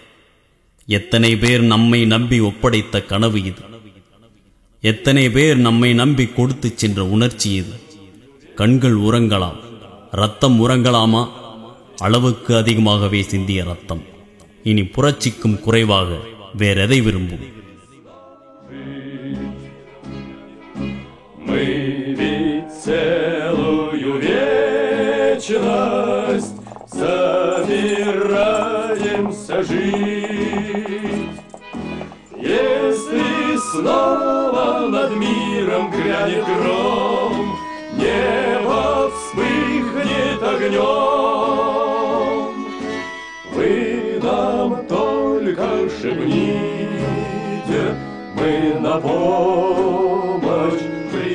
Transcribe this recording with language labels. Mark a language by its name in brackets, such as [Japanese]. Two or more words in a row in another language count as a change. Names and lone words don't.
[Tamil] எத்தனை பேர் நம்மை நம்பி ஒப்படைத்த கனவு இது. எத்தனை பேர் நம்மை நம்பி கொடுத்து சென்ற உணர்ச்சி இது. கண்கள் உறங்கலாம், ரத்தம் உறங்கலாமா? அளவுக்கு அதிகமாகவே சிந்திய ரத்தம் இனி புரட்சிக்கும் குறைவாக வேறெதை விரும்பும்? [Russian] Целую вечность собираемся жить. Если снова над миром грянет гром, небо вспыхнет огнем, вы нам только шепните, мы на помощь